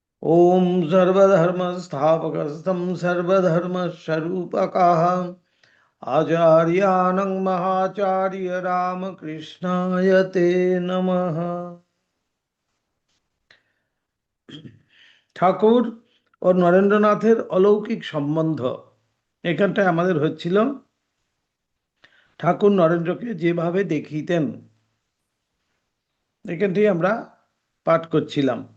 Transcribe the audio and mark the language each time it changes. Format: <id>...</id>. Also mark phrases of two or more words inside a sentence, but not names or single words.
<sa>ओम सर्वधर्मस्थापकस्तं सर्वधर्मस्वरूपकः आचार्यानं महाचार्य रामकृष्णाय ते नमः।</sa> <bn>ঠাকুর ও নরেন্দ্রনাথের অলৌকিক সম্বন্ধ এখানটায় আমাদের হচ্ছিল। ঠাকুর নরেন্দ্রকে যেভাবে দেখিতেন এখানটাই আমরা পাঠ করছিলাম।</bn>